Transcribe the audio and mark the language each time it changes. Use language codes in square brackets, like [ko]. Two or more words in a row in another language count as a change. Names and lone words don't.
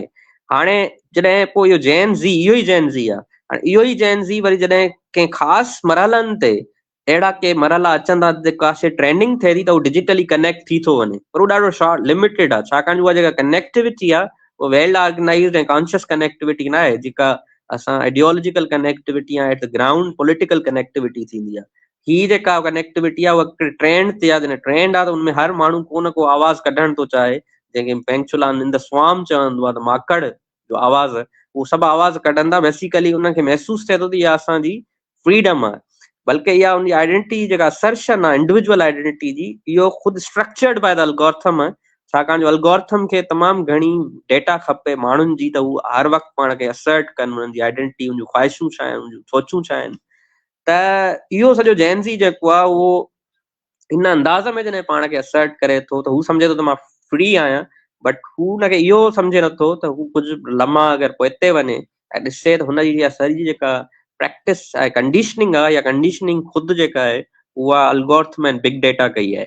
[sd] हाणे जॾहिं पोइ इहो जैन ज़ी इहो ई जैन ज़ी आहे. हाणे इहो ई जैन ज़ी वरी जॾहिं कंहिं ख़ासि मरहलनि ते अहिड़ा के मरहला अचंदा जेका शइ ट्रेंडिंग थिए थी त उहो [en] digitally connect [sd] थी थो वञे पर उहो ॾाढो [en] short limited [sd] आहे छाकाणि उहा जेका कनेक्टिविटी आहे उहा [en] well organized [sd] ऐं [en] conscious connectivity [sd] न आहे जेका असां [en] ideological connectivity [sd] आहे [en] at the ground political connectivity [sd] थींदी आहे. ही जेका कनेक्टिविटी आहे उहा ट्रेंड ते आहे. जॾहिं ट्रेंड आहे त उनमें हर माण्हू को न को आवाज़ कढणु थो चाहे जंहिंखे पेंचुलान [en] in the swam [sd] चवंदो आहे त माकड़ जो आवाज़ उहो सभु आवाज़ कढंदा. बेसिकली उनखे महसूसु थिए थो त इहा असांजी फ्रीडम आहे बल्कि इहा उनजी आइडेंटिटी जेका असर्शन आहे [en] individual identity [sd] जी इहो ख़ुदि [en] structured by the algorithm [sd] आहे छाकाणि जो एल्गोरिथम खे तमामु घणी डेटा खपे माण्हुनि जी त हू हर वक़्तु पाण खे असर्ट कनि उन्हनि जी आइडेंटिटी उन जूं ख़्वाहिशूं छा आहिनि उन जूं सोचूं छा आहिनि. त इहो सॼो जैन ज़ी जेको आहे उहो इन अंदाज़ में जॾहिं पाण खे असर्ट करे थो त हू सम्झे थो त मां फ्री आहियां बट हू हुनखे इहो सम्झे नथो त हू कुझु लम्हा अगरि पोइते वञे ऐं ॾिसे त हुनजी इहा सॼी जेका प्रैक्टिस आहे कंडीशनिंग आहे या कंडीशनिंग ख़ुदि जेका आहे उहा एल्गोरिथम ऐं [en] big data [sd] कई आहे.